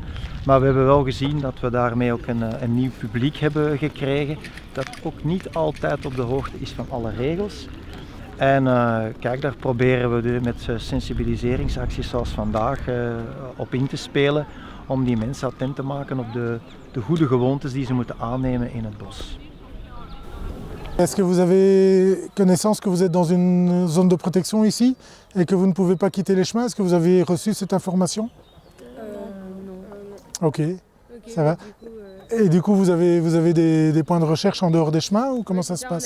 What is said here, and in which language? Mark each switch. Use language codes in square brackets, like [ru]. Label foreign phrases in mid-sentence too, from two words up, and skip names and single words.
[nl] Maar we hebben wel gezien dat we daarmee ook een nieuw publiek hebben gekregen, dat ook niet altijd op de hoogte is van alle regels. En kijk, daar proberen we met sensibiliseringsacties zoals vandaag op in te spelen, om die mensen attent te maken op de goede gewoontes die ze moeten aannemen in het bos. [fr] Est-ce que vous avez connaissance que vous êtes dans une zone de protection ici et que vous ne pouvez pas quitter les chemins? Est-ce que vous avez reçu cette information? Non. Ok, ça va. Et du coup, vous avez des points de recherche en dehors des chemins ou comment ça se passe?